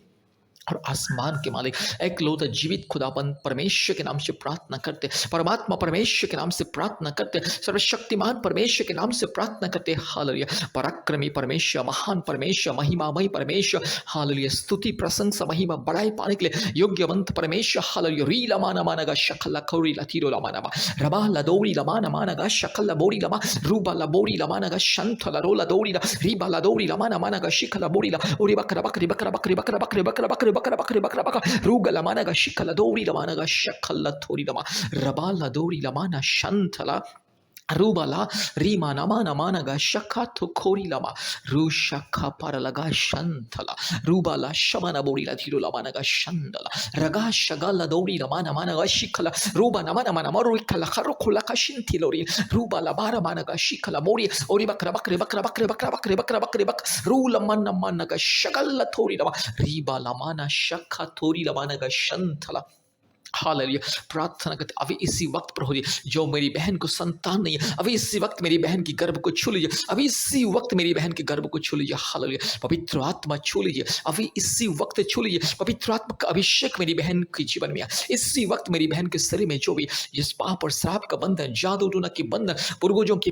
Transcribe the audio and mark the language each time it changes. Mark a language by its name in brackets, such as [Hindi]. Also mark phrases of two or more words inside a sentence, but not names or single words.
[Hindi] और आसमान के मालिक एकलौता जीवित खुदाबंद परमेश्वर के नाम से प्रार्थना करते परमात्मा परमेश्वर के नाम से प्रार्थना करते सर्वशक्तिमान परमेश्वर के नाम से प्रार्थना करते हालेलुया पराक्रमी परमेश्वर महान परमेश्वर महिमामय परमेश्वर हालेलुया स्तुति प्रशंसा महिमा बड़ाई पाने के लिए योग्यवंत परमेश्वर हालेलुया री लमाना मानगा शकल खौरी लतीरो लमाना रबा लदौरी लमाना मानगा शकल बोरी लमा रूबा लबोरी लमानगा शंथ लरोला दौरी रीबा लदौरी लमाना मानगा शिखला बोरी ला ओरी बकरा बकरी बकरा बकरी बकरा बकरी बकरा बकरी बकरा बकरी बकरा बकरा रूगा लमानगा शिखला दौरी लमानगा शकल थोरी लमा रबा लदौरी लमाना शंथला रूबाला रीमा नमा नमानगा शखा तो खोरी लमा रू शखा पर लगा शंथला रूबाला शमना बोरी ला धीरो लमानगा शंदला रगा शगला दौरी लमा नमानगा शिखला रूबा नमा नमा नमा रुखला खरो खुला का शिंथिलोरी रूबाला बारा मानगा शिखला मोरी ओरी बकरा बकरे बकरा बकरे बकरा बकरे बकरा बकरे बक रू लमन नमानगा शगल थोरी लमा रीबा लमाना शखा थोरी लमानगा शंथला हालेलुया प्रार्थना करते अभी इसी वक्त प्रभु जी जो मेरी बहन को संतान नहीं है अभी इसी वक्त मेरी बहन की गर्भ को छू लीजिए अभी इसी वक्त मेरी बहन के गर्भ को छू लीजिए हालेलुया पवित्र आत्मा छू लीजिए अभी इसी वक्त छू लीजिए पवित्र आत्मा का अभिषेक मेरी बहन के जीवन में इसी वक्त मेरी बहन के शरीर में जो भी जिस पाप और श्राप का बंधन जादू टोना की बंधन पूर्वजों की